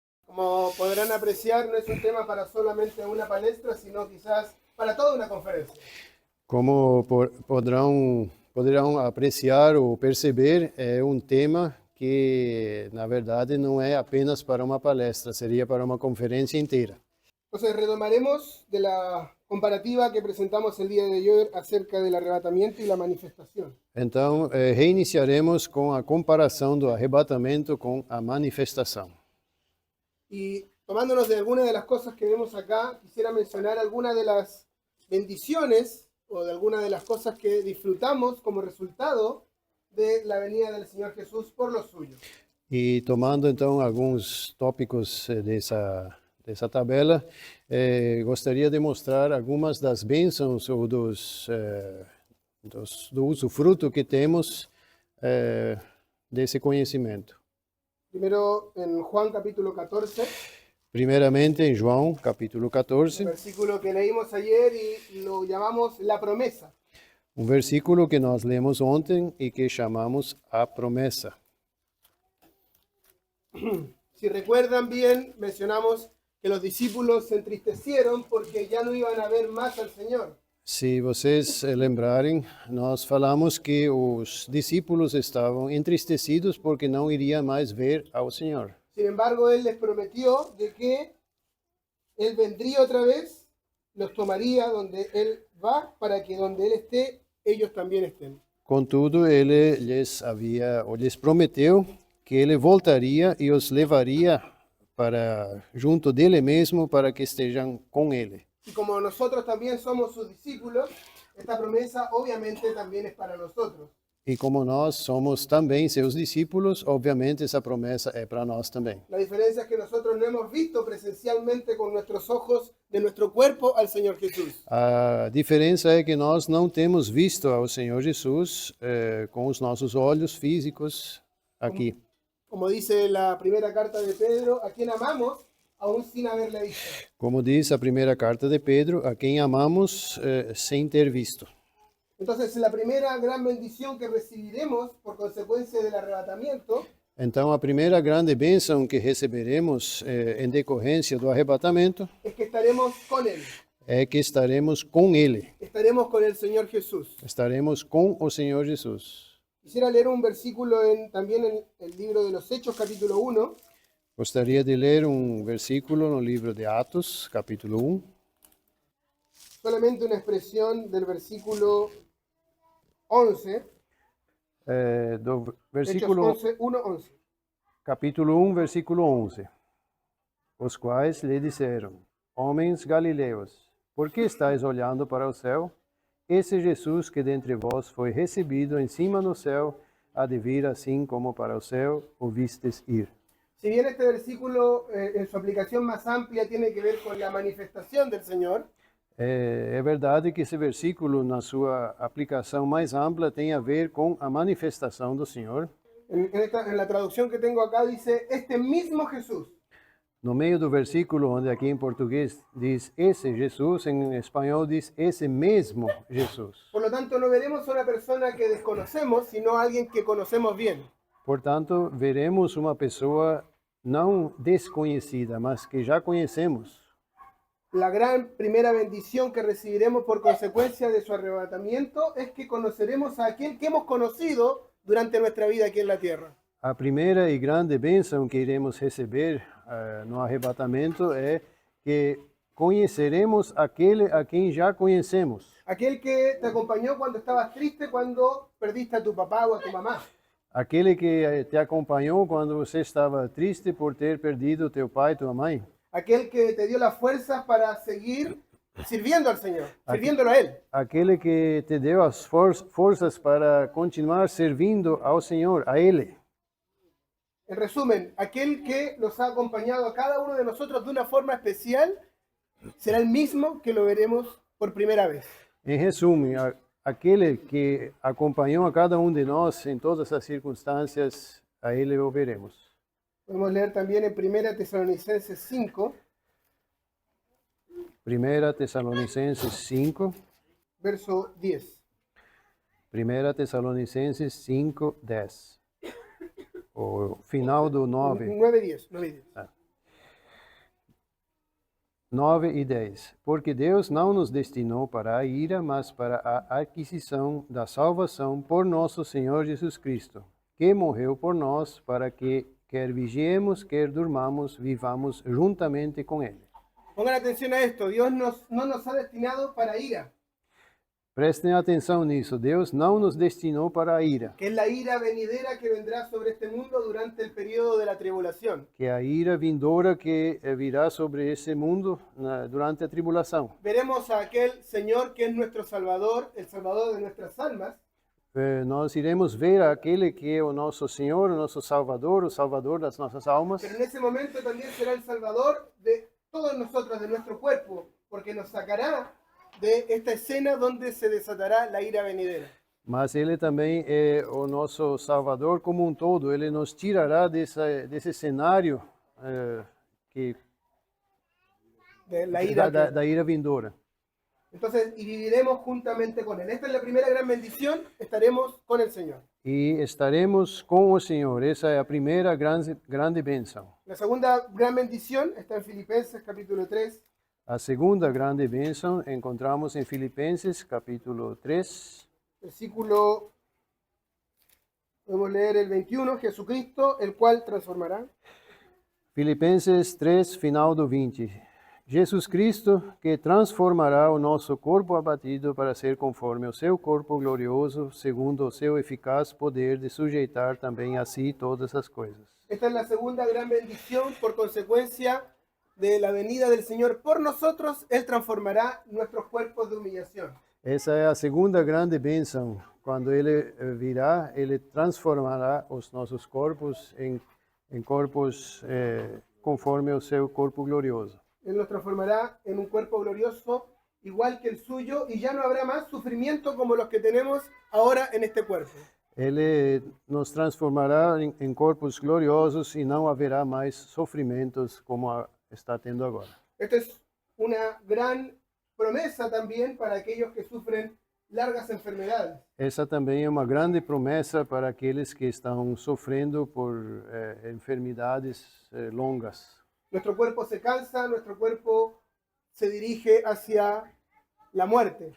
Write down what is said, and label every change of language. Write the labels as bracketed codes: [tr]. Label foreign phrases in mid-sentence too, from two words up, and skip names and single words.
[es] Como podrán apreciar, no es un tema para solamente una palestra, sino quizás para toda una conferencia. [pt] Como poderão apreciar ou perceber, é um tema que, na verdade, não é apenas para uma palestra, seria para uma conferência inteira. [es] Entonces retomaremos de la comparativa que presentamos el día de ayer acerca del arrebatamiento y la manifestación. [pt] Então, reiniciaremos com a comparação do arrebatamento com a manifestação. [es] Y tomándonos de algunas de las cosas que vemos acá, quisiera mencionar algunas de las bendiciones o de algunas de las cosas que disfrutamos como resultado de la venida del Señor Jesús por los suyos. [pt] E tomando então alguns tópicos dessa tabela, gostaria de mostrar algumas das bênçãos ou do usufruto que temos desse conhecimento. [es] Primero en Juan capítulo 14, [pt] Primeiramente em João, capítulo 14, [es] versículo que leímos ayer y lo llamamos la promesa. [pt] um versículo que nós lemos ontem e que chamamos a promessa. [es] Si recuerdan bien, mencionamos que los discípulos se entristecieron porque ya no iban a ver más al Señor. [pt] Se vocês lembrarem, nós falamos que os discípulos estavam entristecidos porque não iriam mais ver ao Senhor. [es] Sin embargo, Él les prometió de que Él vendría otra vez, los tomaría donde Él va, para que donde Él esté, ellos también estén. [pt] Contudo, ele lhes prometeu que ele voltaria e os levaria para junto dele mesmo para que estejam com ele. [es] Y como nosotros también somos sus discípulos, esta promesa obviamente también es para nosotros. [pt] E como nós somos também seus discípulos, obviamente essa promessa é para nós também. [es] La diferencia es que nosotros no hemos visto presencialmente con nuestros ojos de nuestro cuerpo al Señor Jesús. [pt] A diferença é que nós não temos visto ao Senhor Jesus com os nossos olhos físicos aqui. [es] Como dice la primera carta de Pedro, a quien amamos aún sin haberle visto. [pt] Como diz a primeira carta de Pedro, a quem amamos sem ter visto. [es] Entonces, la primera gran bendición que recibiremos por consecuencia del arrebatamiento [pt] Então, a primeira grande bênção que receberemos em decorrência do arrebatamento [es] es que estaremos con Él, [pt] é que estaremos com Ele, [es] estaremos con el Señor Jesús. [pt] estaremos com o Senhor Jesus. [es] Quisiera leer un versículo también en el libro de los Hechos, capítulo 1, [pt] Gostaria de ler um versículo no livro de Atos, capítulo 1, [es] solamente una expresión del versículo 11, [pt] do [es] Hechos versículo 11, 1, 11. [pt] capítulo 1, versículo 11. Os quais lhe disseram: Homens galileus, por que estáis olhando para o céu? Esse Jesus que dentre vós foi recebido em cima no céu, há de vir assim como para o céu o vistes ir. [es] Si bien este versículo en su aplicación más amplia tiene que ver con la manifestación del Señor, [pt] É verdade que esse versículo, na sua aplicação mais ampla, tem a ver com a manifestação do Senhor. [es] en la traducción que tengo acá dice, este mismo Jesús. [pt] No meio do versículo, onde aqui em português diz esse Jesus, em espanhol diz esse mesmo Jesus. [es] Por lo tanto, no veremos a una persona que desconocemos, sino a alguien que conocemos bien. [pt] Portanto, veremos uma pessoa não desconhecida, mas que já conhecemos. [es] La gran primera bendición que recibiremos por consecuencia de su arrebatamiento es que conoceremos a aquel que hemos conocido durante nuestra vida aquí en la tierra. [pt] A primeira e grande bênção que iremos receber no arrebatamento é que conheceremos aquele a quem já conhecemos. [es] Aquel que te acompañó cuando estabas triste, cuando perdiste a tu papá o a tu mamá. [pt] Aquele que te acompanhou quando você estava triste por ter perdido teu pai e tua mãe. [es] Aquel que te dio las fuerzas para seguir sirviendo al Señor, sirviéndolo a Él. [pt] Aquele que te deu as forças para continuar servindo ao Senhor, a Ele. [es] En resumen, aquel que nos ha acompañado a cada uno de nosotros de una forma especial será el mismo que lo veremos por primera vez. [pt] Em resumo, aquele que acompanhou a cada um de nós em todas as circunstâncias, a Ele o veremos. [es] Podemos leer también en 1 Tesalonicenses 5, [pt] 1 Tessalonicenses 5, verso 10. 1 Tessalonicenses 5, 10. O final do 9. 9:10. 9 e 10. Porque Deus não nos destinou para a ira, mas para a aquisição da salvação por nosso Senhor Jesus Cristo, que morreu por nós, para que, quer vigiemos, quer durmamos, vivamos juntamente com Ele. [es] Pongan atención a esto, Dios no nos ha destinado para ira, [pt] Prestem atenção nisso, Deus não nos destinou para a ira, [es] que es la ira venidera que vendrá sobre este mundo durante el periodo de la tribulación. [pt] que é a ira vindoura que virá sobre esse mundo durante a tribulação. [es] Veremos a aquel Señor que es nuestro Salvador, el Salvador de nuestras almas, [pt] Nós iremos ver aquele que é o nosso Senhor, o nosso Salvador, o Salvador das nossas almas. [es] pero en ese momento también será el Salvador de todos nosotros, de nuestro cuerpo, porque nos sacará de esta escena donde se desatará la ira venidera. [pt] Mas Ele também é o nosso Salvador como um todo. Ele nos tirará desse cenário [es] De la ira [pt] da ira vindoura. [es] Entonces, y viviremos juntamente con Él. Esta es la primera gran bendición, estaremos con el Señor. [pt] E estaremos com o Senhor. Essa é a primeira grande bênção. [es] La segunda gran bendición está en Filipenses capítulo 3, [pt] A segunda grande bênção encontramos em Filipenses, capítulo 3, [es] versículo, podemos leer el 21, Jesucristo, el cual transformará. [pt] Filipenses 3, final do 20. Jesus Cristo, que transformará o nosso corpo abatido para ser conforme ao seu corpo glorioso, segundo o seu eficaz poder de sujeitar também a si todas as coisas. [es] Esta es la segunda gran bendición por consecuencia de la venida del Señor por nosotros. Él transformará nuestros cuerpos de humillación. [pt] Essa é a segunda grande bênção. Quando Ele virá, Ele transformará os nossos corpos em corpos conforme ao seu corpo glorioso. [es] Él nos transformará en un cuerpo glorioso igual que el suyo y ya no habrá más sufrimiento como los que tenemos ahora en este cuerpo. [pt] Ele nos transformará em corpos gloriosos e não haverá mais sofrimentos como está tendo agora. [es] Esta es una gran promesa también para aquellos que sufren largas enfermedades. [pt] Essa também é uma grande promessa para aqueles que estão sofrendo por enfermidades longas. [es] Nuestro cuerpo se cansa, nuestro cuerpo se dirige hacia la muerte.